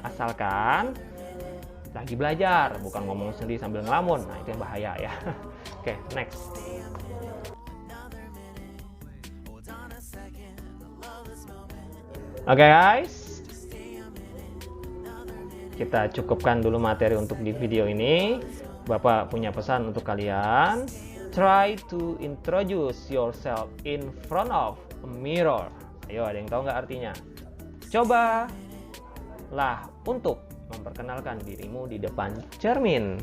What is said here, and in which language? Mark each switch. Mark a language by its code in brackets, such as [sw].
[id] Asalkan lagi belajar, bukan ngomong sendiri sambil ngelamun. Nah, itu yang bahaya ya. Oke, next. Oke guys, kita cukupkan dulu materi untuk di video ini. Bapak punya pesan untuk kalian. [en] Try to introduce yourself in front of a mirror. [id] Ayo, ada yang tahu nggak artinya? Cobalah untuk memperkenalkan dirimu di depan cermin.